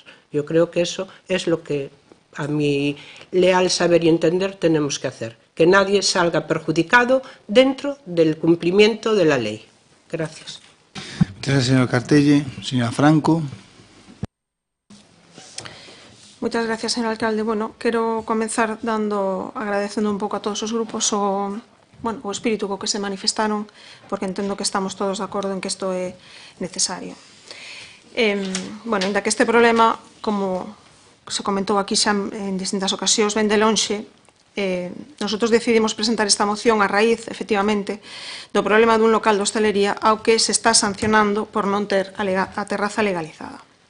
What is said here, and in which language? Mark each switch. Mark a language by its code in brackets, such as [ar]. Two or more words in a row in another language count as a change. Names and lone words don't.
[es] Yo creo que eso es lo que a mi leal saber y entender tenemos que hacer, que nadie salga perjudicado dentro del cumplimiento de la ley. Gracias. Muchas gracias, señor Cartelli. Señora Franco. Muchas gracias, señor alcalde. [gl] Bueno, quero comenzar agradecendo un pouco a todos os grupos o espírito co que se manifestaron, porque entendo que estamos todos de acordo en que isto é necesario. Ainda que este problema, como se comentou aquí xa en distintas ocasións, ven de lonxe, [es] nosotros decidimos [gl] presentar esta moción a raíz, efectivamente, do problema dun local de hostelería ao que se está sancionando por non ter a terraza legalizada.